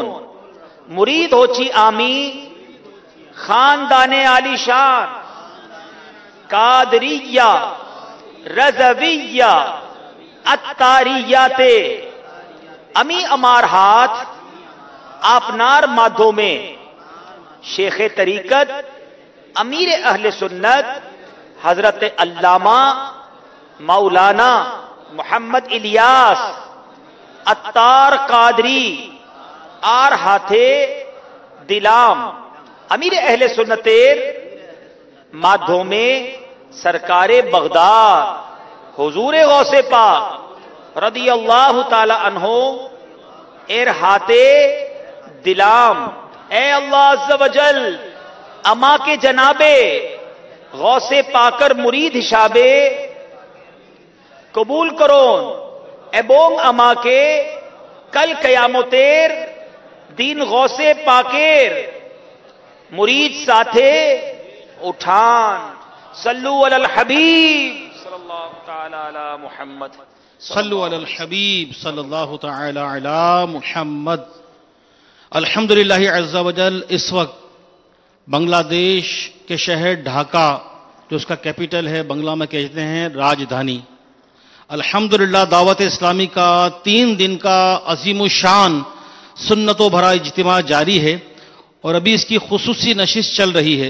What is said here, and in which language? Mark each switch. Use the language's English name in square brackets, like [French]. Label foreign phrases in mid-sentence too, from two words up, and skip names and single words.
[Bangla] মুরিদ হচ্ছি আমি খানদানে আলিশান কাদরিয়া রাজাবিয়া আত্তারিয়াতে। আমি আমার হাত আপনার মাধ্যমে শেখ তরিকত امیر اہل سنت حضرت علامہ مولانا محمد الیاس عطار قادری আর হাতে দিলাম। امیر اہل سنتের মাধ্যমে সরকারে বাগদাদ হুজুর গৌসে পাক [Arabic] رضي الله تعالى عنه [Bangla] এর হাতে দিলাম। এ আল্লাহ [Arabic] عز وجل [Bangla] আমাকে জনাবে গৌসে পাকের মুরিদ হিসাবে কবুল করুন এবং আমাকে কাল কিয়ামতের দিন গৌসে পাকের মুরিদ সাথে উঠান। [Arabic] صلوا على الحبيب صلى الله تعالى على محمد. صلو علی الحبیب صلی اللہ تعالی علی محمد۔ [Urdu] الحمدللہ [Arabic] عز وجل [Urdu] اس وقت بنگلہ دیش کے شہر ڈھاکہ جو اس کا کیپٹل ہے، بنگلہ میں کہتے ہیں راجدھانی، الحمدللہ دعوت اسلامی کا 3 دن کا عظیم الشان سنتوں بھرا اجتماع جاری ہے اور ابھی اس کی خصوصی نشست چل رہی ہے۔